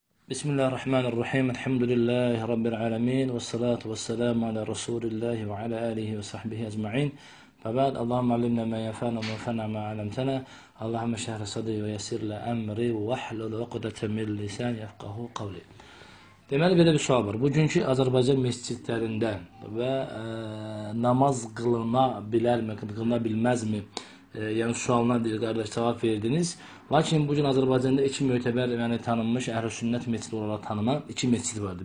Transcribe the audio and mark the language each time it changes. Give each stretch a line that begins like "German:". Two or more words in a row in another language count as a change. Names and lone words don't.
Arabic: بسم الله الرحمن الرحيم. الحمد لله رب العالمين. والصلاة والسلام على رسول الله وعلى آله وصحبه أجمعين. وبعد. اللهم علمنا ما ينفعنا وانفعنا ما علمتنا. اللهم اشرح صدري ويسر لي أمري واحلل عقدة من لسان يفقهوا قولي.
Azerbaijani: Deməli, belə bir sual var. Bugünkü Azərbaycan məscidlərində və namaz qılına bilərmi, qılına bilməzmi? Yəni sualına qardaş cavab verdiniz. Lakin bugün Azərbaycanda iki mötəbər, yəni tanınmış əhl-i-sünnət məscidi olaraq tanınan iki məscid vardır.